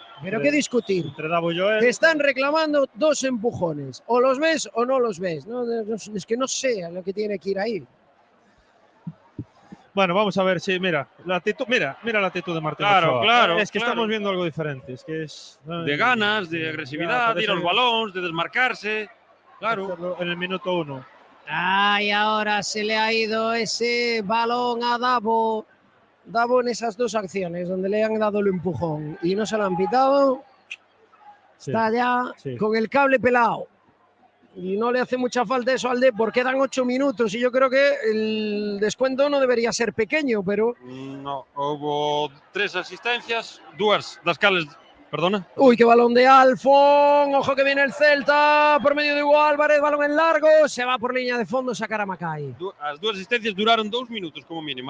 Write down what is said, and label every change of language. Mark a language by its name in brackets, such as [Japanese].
[Spanish] Pero qué discutir. Entre Davo y Joel. Te están reclamando 2 empujones. O los ves o no los ves. No, es que no sé lo que tiene que ir ahí. Bueno, vamos a ver si, mira la actitud de Martín Ochoa. Claro. Es que estamos viendo algo diferente. Es que es de ganas, de agresividad, de [Galician] ir aos balóns, [Spanish] de desmarcarse. Claro. En el minuto 1. Ay, ahora se le ha ido ese balón a Davo. Davo en esas 2 acciones donde le han dado el empujón y no se lo han pitado. Sí, está ya con el cable pelado. Y no le hace mucha falta eso al Depor. Quedan 8 minutos y yo creo que el descuento no debería ser pequeño, pero... No, hubo 3 asistencias, [Galician] 2 das cales [Spanish] Perdona. Uy, qué balón de Alfon. Ojo que viene el Celta por medio de Hugo Álvarez. Balón en largo. Se va por línea de fondo. Sacar a Macay. [Galician] As dúas asistencias duraron 2 minutos como mínimo.